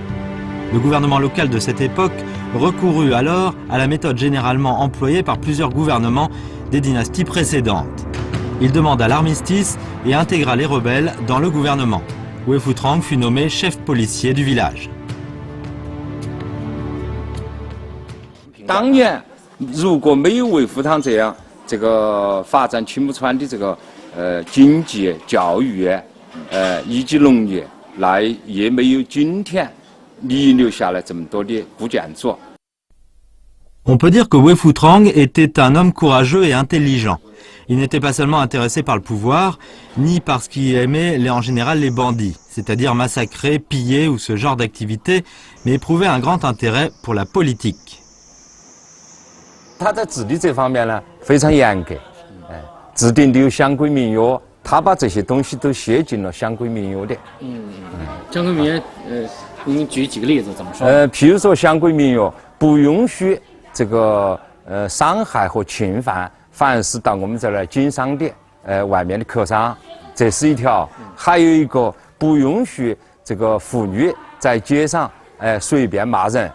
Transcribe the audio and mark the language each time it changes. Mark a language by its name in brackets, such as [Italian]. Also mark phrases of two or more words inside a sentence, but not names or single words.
[French] Le gouvernement local de cette époque recourut alors à la méthode généralement employée par plusieurs gouvernements des dynasties précédentes. Il demanda l'armistice et intégra les rebelles dans le gouvernement. Wei Futrang fut nommé chef policier du village. [Chinese] 当年如果没有为富堂这样发展青木川的经济、教育以及农业，那也没有今天遗留下来这么多的古建筑。 [French] On peut dire que Wei Futrang était un homme courageux et intelligent. Il n'était pas seulement intéressé par le pouvoir, ni parce qu'il aimait en général les bandits, c'est-à-dire massacrer, piller ou ce genre d'activité, mais éprouvait un grand intérêt pour la politique. [Chinese] 他在治理这方面呢非常严格，制定的有乡规民约，他把这些东西都写进了乡规民约的。乡规民约，您举几个例子怎么说？譬如说乡规民约不允许伤害和侵犯凡是到我们这儿来经商的外面的客商，这是一条；还有一个不允许妇女在街上随便骂人。